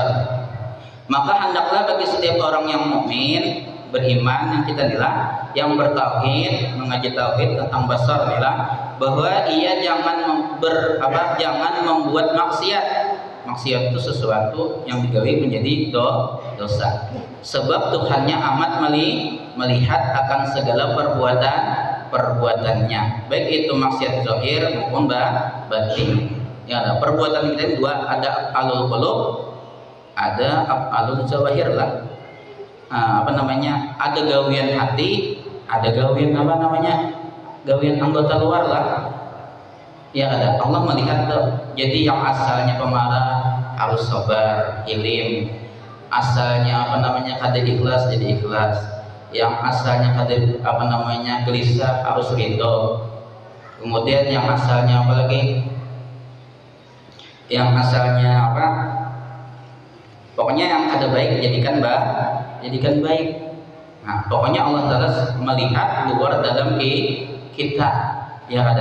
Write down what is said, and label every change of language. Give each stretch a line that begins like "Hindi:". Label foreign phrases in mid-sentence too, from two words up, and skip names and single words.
Indonesian: Maka hendaklah bagi setiap orang yang mukmin beriman yang kita nilai yang bertauhid mengaji tauhid tentang basar nilai bahwa ia jangan membuat maksiat itu sesuatu yang digawe menjadi dosa sebab Tuhannya amat melihat akan segala perbuatannya baik itu maksiat zahir maupun batin. Ya ada perbuatan kita dua, ada
Arabic: alul qulub
Indonesian: ada
Arabic: alul zawahir
Indonesian: lah.
Banjar: Ada gawian hati, ada gawian gawian anggota luar lah.
Indonesian: Ya ada Allah melihat tuh. Jadi yang asalnya pemarah harus sabar, ilim.
Banjar: Asalnya kada ikhlas jadi ikhlas.
Indonesian: yang asalnya apa namanya gelisah harus ridho. Kemudian yang asalnya apa lagi? Yang asalnya apa? Pokoknya yang ada baik jadikan baik. Nah, pokoknya Allah Taala melihat luar dalam kita, ya ada.